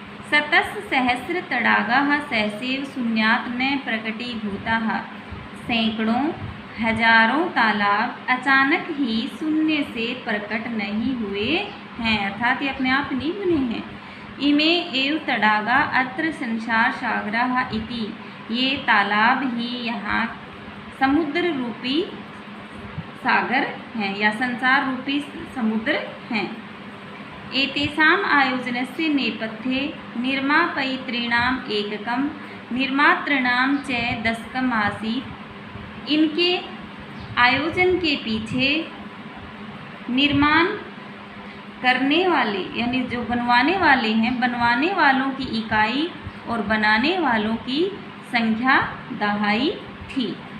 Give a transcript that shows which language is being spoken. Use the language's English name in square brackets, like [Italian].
[Sanskrit] शतस्य सहस्र तडागाः सहसैव शून्यात् न प्रकटीभूताः, [Hindi] सैकड़ों हजारों तालाब अचानक ही शून्य से प्रकट नहीं हुए हैं, अर्थात ये अपने आप नहीं बने हैं। [Sanskrit] इमे एव तडागा अत्र संसार सागरः इति, [Hindi] ये तालाब ही यहाँ समुद्र रूपी सागर हैं या संसार रूपी समुद्र हैं। [Sanskrit] एतेषाम् आयोजनस्य नेपथ्ये निर्मापयितॄणाम् एककं निर्मातॄणां च दशकम् आसीत्। [Hindi] इनके आयोजन के पीछे निर्माण करने वाले यानी जो बनवाने वाले हैं, बनवाने वालों की इकाई और बनाने वालों की संख्या दहाई थी।